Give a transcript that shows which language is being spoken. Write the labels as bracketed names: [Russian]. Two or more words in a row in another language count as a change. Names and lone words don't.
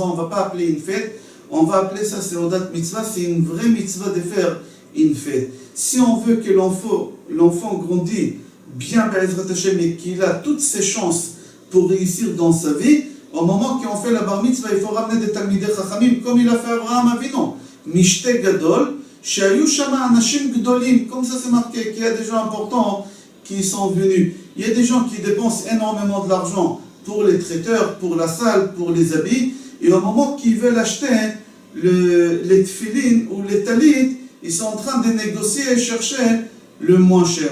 [French] On ne va pas appeler une fête, on va appeler ça [Hebrew] סעודת מצוה. [French] C'est une vraie mitzvah de faire une fête. Si on veut que l'enfant grandisse bien [Hebrew] בעזרת השם [French] et qu'il a toutes ses chances pour réussir dans sa vie, au moment qu'on fait la bar mitzvah, il faut ramener des [Hebrew] תלמידי חכמים, [French] comme il a fait Abraham Avinu. [Hebrew] משתה גדול שהיו שם אנשים גדולים, [French] comme ça c'est marqué, qu'il y a des gens importants qui sont venus. Il y a des gens qui dépensent énormément de l'argent pour les traiteurs, pour la salle, pour les habits, et au moment qu'ils veulent acheter les tefillin ou les talit, ils sont en train de négocier et chercher le moins cher.